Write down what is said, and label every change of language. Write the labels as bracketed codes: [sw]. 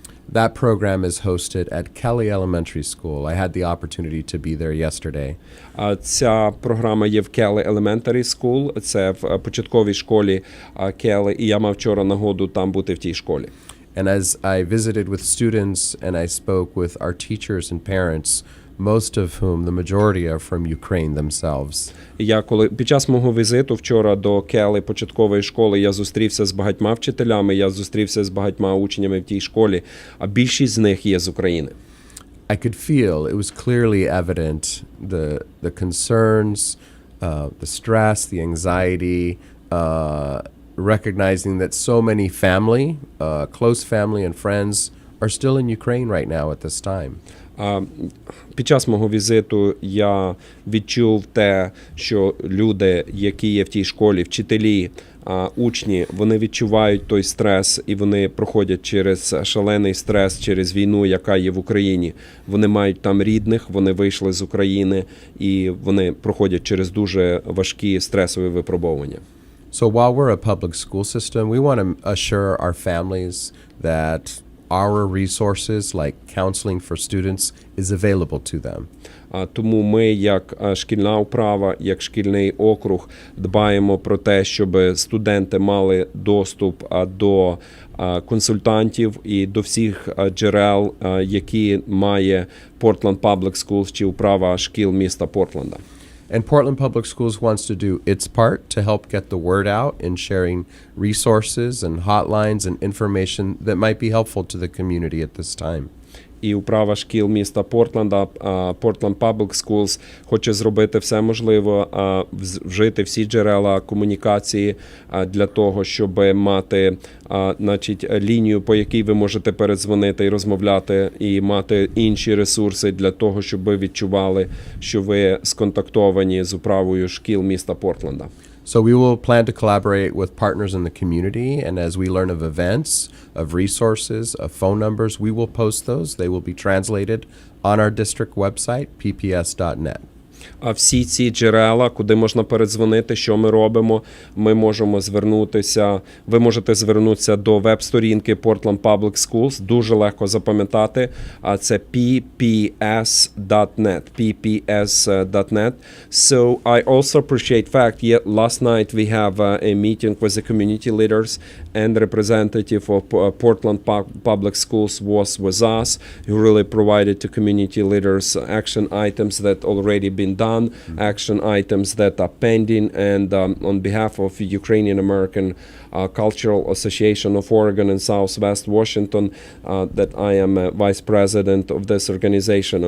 [en] That program is hosted at Kelly Elementary School. I had the opportunity to be there yesterday. [uk] Ця програма є в Kelly Elementary School, це в початковій школі Kelly, і я мав вчора нагоду там бути в тій школі. [en] And as I visited with students and I spoke with our teachers and parents, most of whom, the majority, are from Ukraine themselves. [uk] Я під час мого візиту вчора до Келли початкової школи я зустрівся з багатьма вчителями, я зустрівся з багатьма учнями в тій школі, а більшість з них є з України. [en] I could feel, it was clearly evident, the concerns, the stress, the anxiety, recognizing that so many family, close family and friends are still in Ukraine right now at this time. [uk] Під час мого візиту я відчув те, що люди, які є в тій школі, вчителі, учні, вони відчувають той стрес і вони проходять через шалений стрес, через війну, яка є в Україні. Вони мають там рідних, вони вийшли з України і вони проходять через дуже важкі стресові випробовування. [en] So while we're a public school system, we want to assure our families that our resources like counseling for students is available to them. [uk] Тому ми, як шкільна управа, як шкільний округ, дбаємо про те, щоб студенти мали доступ до консультантів і до всіх джерел, які має Portland Public Schools чи управа шкіл міста Портленда. [en] And Portland Public Schools wants to do its part to help get the word out in sharing resources and hotlines and information that might be helpful to the community at this time. [uk] І управа шкіл міста Портленда, Portland Public Schools, хоче зробити все можливе, вжити всі джерела комунікації для того, щоб мати лінію, по якій ви можете передзвонити і розмовляти, і мати інші ресурси для того, щоб ви відчували, що ви сконтактовані з управою шкіл міста Портленда. [en] So we will plan to collaborate with partners in the community, and as we learn of events, of resources, of phone numbers, we will post those. They will be translated on our district website, pps.net. [uk] А всі ці джерела, куди можна передзвонити, що ми робимо, ми можемо звернутися, ви можете звернутися до веб-сторінки Portland Public Schools, дуже легко запам'ятати, а це pps.net, pps.net. [en] So I also appreciate fact, last night we have a meeting with the community leaders and the representative of Portland Public Schools was with us, who really provided to community leaders action items that already been done, action items that are pending, and on behalf of Ukrainian American Cultural Association of Oregon and Southwest Washington, that I am vice president of this organization.